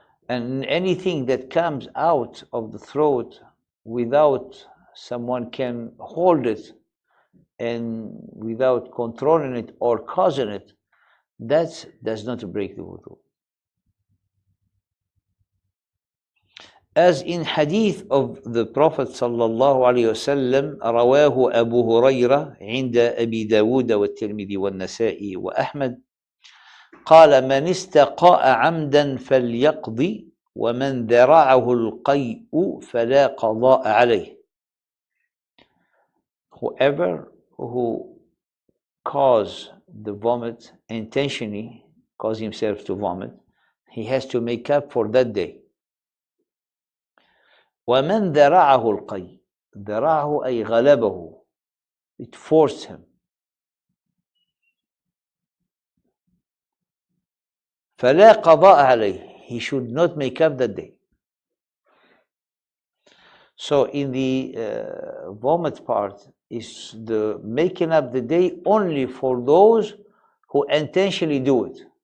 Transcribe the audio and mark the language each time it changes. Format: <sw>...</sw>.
<en>And anything that comes out of the throat without someone can hold it and without controlling it or causing it, that does not break the wudu. As in hadith of the Prophet sallallahu alaihi wasallam,</en> <ar>رواه أبو هريرة عند أبي داود والترمذي والنسائي وأحمد قال من استقاء عمدا فليقضي ومن ذرعه القيء فلا قضاء عليه.</ar> <en>Whoever who cause the vomit intentionally, cause himself to vomit, he has to make up for that day.</en> <ar>ومن ذرعه القيء, ذرعه أي غلبه,</ar> <en>it forced him.</en> <ar>فلا قضاء عليه,</ar> <en>he should not make up that day. So in the vomit part is the making up the day only for those who intentionally do it.</en>